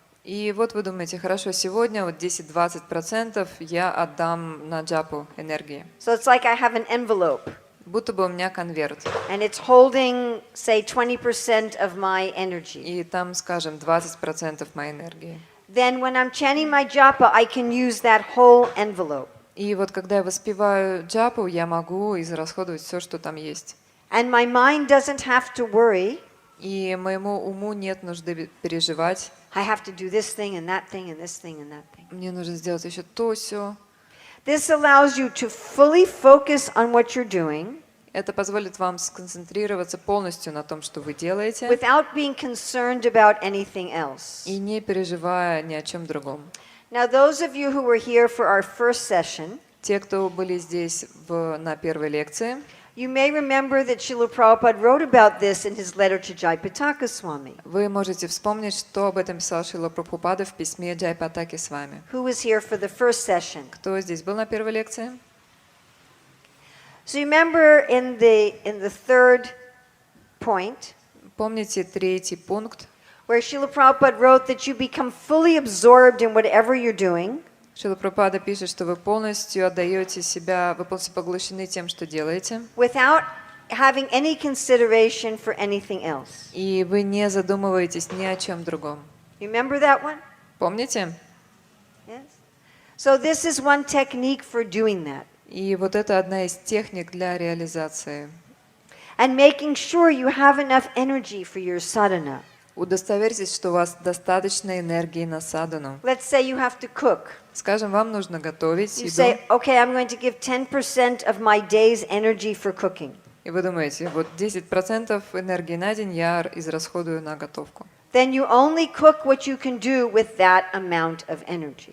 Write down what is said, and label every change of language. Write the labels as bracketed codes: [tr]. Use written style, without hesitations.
[ru] И вот вы думаете, хорошо, сегодня вот 10-20% я отдам на джапу энергии. [en] So it's like I have an envelope, [ru] Будто бы у меня конверт. [en] and it's holding, say, 20% of my energy. [ru] И там, скажем, 20% моей энергии. [en] Then when I'm chanting my japa, I can use that whole envelope. [ru] И вот когда я воспеваю джапу, я могу израсходовать все, что там есть. [en] And my mind doesn't have to worry. [ru] И моему уму нет нужды переживать. [en] I have to do this thing and that thing and this thing and that thing. [ru] Мне нужно сделать еще то, сё. [en] This allows you to fully focus on what you're doing [ru] Это позволит вам сконцентрироваться полностью на том, что вы делаете, [en] without being concerned about anything else. [ru] и не переживая ни о чем другом. [en] Now, those of you who were here for our first session, [ru] Те, кто были здесь на первой лекции, [en] you may remember that Srila Prabhupada wrote about this in his letter to Jayapataka Swami, [ru] вы можете вспомнить, что об этом писал Шрила Прабхупада в письме Джайпатаки с вами. [en] who was here for the first session. [ru] Кто здесь был на первой лекции? [en] So you remember in the third point, [ru] Помните третий пункт? [en] where Srila Prabhupada wrote that you become fully absorbed in whatever you're doing, [ru] Шрила Прабхупада пишет, что вы полностью отдаете себя, вы полностью поглощены тем, что делаете, [en] without having any consideration for anything else. [ru] и вы не задумываетесь ни о чем другом. [en] You remember that one? [ru] Помните? [en] Yes. So this is one technique for doing that. [ru] И вот это одна из техник для реализации. [en] And making sure you have enough energy for your sadhana. [ru] Удостоверьтесь, что у вас достаточно энергии на садану. [en] Let's say you have to cook. [ru] Скажем, вам нужно готовить [en] You [ru] еду, [en] say, okay, I'm going to give 10% of my day's energy for cooking. [ru] и вы думаете, вот 10% энергии на день я израсходую на готовку. [en] then you only cook what you can do with that amount of energy.